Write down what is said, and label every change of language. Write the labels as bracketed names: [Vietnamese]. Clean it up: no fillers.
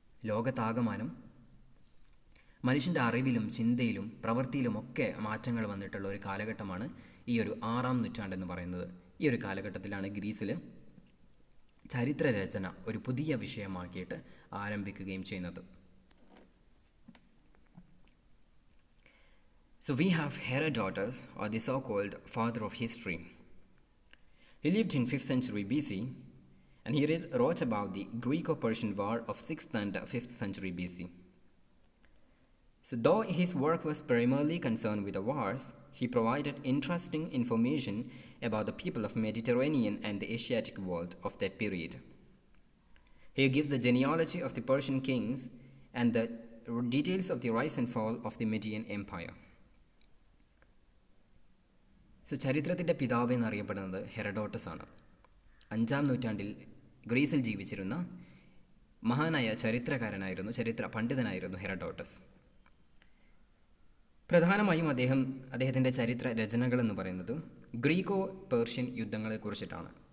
[Malayalam] ലോകത്താകമാനം മനുഷ്യൻ്റെ അറിവിലും ചിന്തയിലും പ്രവൃത്തിയിലുമൊക്കെ മാറ്റങ്ങൾ വന്നിട്ടുള്ള ഒരു കാലഘട്ടമാണ് ഈ ഒരു 6-ാം നൂറ്റാണ്ടെന്ന് പറയുന്നത്. ഈ ഒരു കാലഘട്ടത്തിലാണ് ഗ്രീസിൽ ചരിത്രരചന ഒരു പുതിയ വിഷയമാക്കിയിട്ട് ആരംഭിക്കുകയും ചെയ്യുന്നത്. [English] So we have Herodotus, or the so-called father of history. He lived in 5th century BC, and he wrote about the Greco-Persian War of 6th and 5th century BC. So though his work was primarily concerned with the wars, he provided interesting information about the people of Mediterranean and the Asiatic world of that period. He gives the genealogy of the Persian kings and the details of the rise and fall of the Median Empire. [Malayalam] So ചരിത്രത്തിൻ്റെ പിതാവ് എന്നറിയപ്പെടുന്നത് Herodotus ആണ്. 5-ാം നൂറ്റാണ്ടിൽ ഗ്രീസിൽ ജീവിച്ചിരുന്ന മഹാനായ ചരിത്ര പണ്ഡിതനായിരുന്നു Herodotus. പ്രധാനമായും അദ്ദേഹത്തിൻ്റെ ചരിത്ര രചനകൾ എന്ന് പറയുന്നത് ഗ്രീക്കോ പേർഷ്യൻ യുദ്ധങ്ങളെക്കുറിച്ചിട്ടാണ്.